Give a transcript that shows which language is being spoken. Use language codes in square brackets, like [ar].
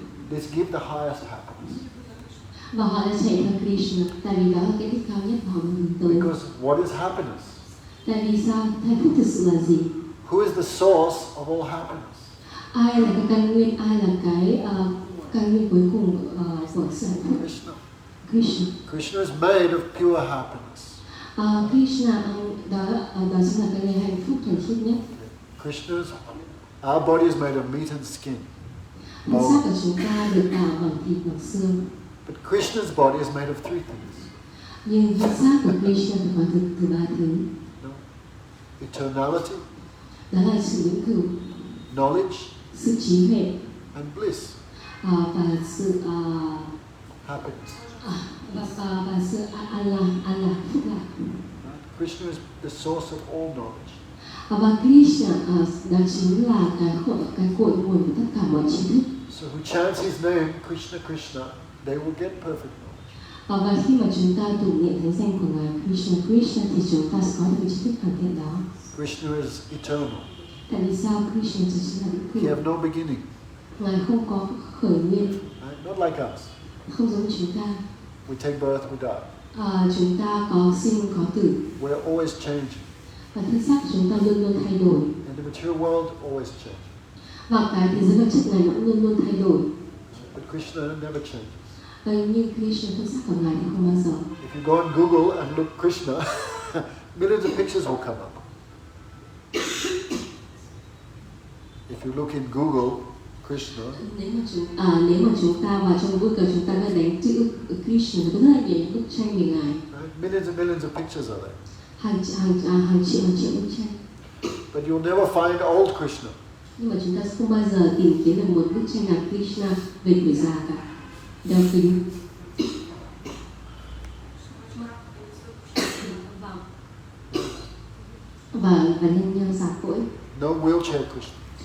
[en] This gives the highest happiness. [vi] và họ đã chạy theo Krishna, tại vì đó là cái đích cao nhất mà họ muốn hướng tới. [en] Because what is happiness? [vi] Tại vì sao? Hạnh phúc thực sự là gì? [en] Who is the source of all happiness? [vi] Ai là cái căn nguyên? Ai là cái căn nguyên cuối cùng của sự hạnh phúc? [en] Krishna. [vi] Krishna. [en] Krishna is made of pure happiness. [vi] Krishna đó chính là cái hạnh phúc thuần khiết nhất. [en] Krishna's, our body is made of meat and skin. [vi] Thân xác của chúng ta được tạo bằng thịt bằng xương. [en] But Krishna's body is made of three things. [vi] Nhưng thân xác của Krishna được hoàn thiện từ ba thứ. [en] No? Eternality, [vi] Đó là sự vĩnh cửu, [en] knowledge, [vi] sự trí huệ, [en] and bliss. [vi] và sự [en] Happiness. [vi] và sự an lạc, phúc lạc. [en] Right? Krishna is the source of all knowledge. [vi] Và Krishna đó chính là cái cội nguồn của tất cả mọi tri thức. [en] So who chants his name, Krishna Krishna, they will get perfect knowledge. [vi] Và khi mà chúng ta tụng niệm thánh danh của Ngài Krishna thì chúng ta sẽ có được cái tri thức hoàn thiện đó. [en] Krishna is eternal. [vi] Tại vì sao Krishna chính là vĩnh [en] He [vi] cửu? [en] have no beginning. [vi] Ngài không có khởi nguyên, [en] Right? Not like us. [vi] không giống chúng ta. [en] We take birth, we die. [vi] Chúng ta có sinh có tử, [en] We're always changing. [vi] và thân xác của chúng ta luôn luôn thay đổi, [en] And the material world always changes. [vi] và cái thế giới vật chất này nó cũng luôn luôn thay đổi. [en] But Krishna never changes. [vi] Nhưng Krishna thân xác của Ngài thì không bao giờ. [en] If you go on Google and look Krishna, millions of pictures will come up. If you look in Google, Krishna, [vi] Nếu mà chúng ta vào trong Google chúng ta đã đánh chữ Krishna thì có rất là nhiều những bức tranh về Ngài. [en] right? Millions and millions of pictures are there. [vi] Hàng triệu bức tranh. [en] But you'll never find old Krishna. [vi] Nhưng mà chúng ta sẽ không bao giờ tìm kiếm được một bức tranh nào Krishna về tuổi già cả. Đeo kính. Và nhân già cỗi. [en] No wheelchair Krishna.